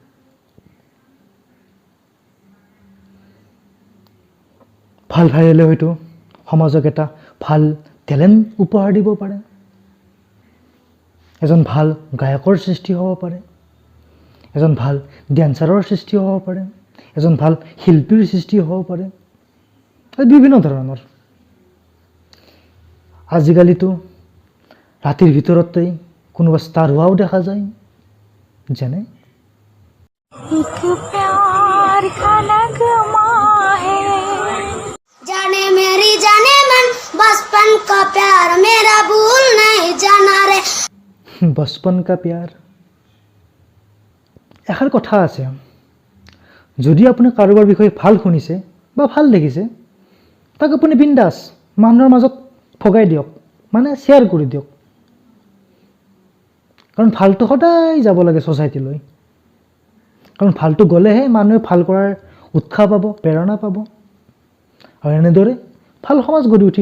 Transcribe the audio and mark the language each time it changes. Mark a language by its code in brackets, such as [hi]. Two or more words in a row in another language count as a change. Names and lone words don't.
[as] ভাল ভাইৰেলে হয়তো সমাজক এটা ভাল টেলেণ্ট উপহাৰ দিব পাৰে, এজন ভাল গায়কৰ সৃষ্টি হ'ব পাৰে, এজন ভাল ডেন্সাৰৰ সৃষ্টি হ'ব পাৰে, এজন ভাল শিল্পীৰ সৃষ্টি হ'ব পাৰে, বিভিন্ন ধৰণৰ। আজিকালিতো ৰাতিৰ ভিতৰতেই কোনোবা ষ্টাৰ হোৱাও দেখা যায়, যেনে [hi] जाने मेरी जाने मन बचपन का प्यार मेरा भूल नहीं जाना रे। बचपन का प्यार। [as] এষাৰ কথা আছে, যদি আপুনি কাৰোবাৰ বিষয়ে ভাল শুনিছে বা ভাল দেখিছে, তাক আপুনি বিন্দাছ মানুহৰ মাজত ভগাই দিয়ক, মানে শ্বেয়াৰ কৰি দিয়ক। কাৰণ ভালটো সদায় যাব লাগে ছ'চাইটিলৈ, কাৰণ ভালটো গ'লেহে মানুহে ভাল কৰাৰ উৎসাহ পাব, প্ৰেৰণা পাব, আৰু এনেদৰে ভাল সমাজ গঢ়ি উঠিব।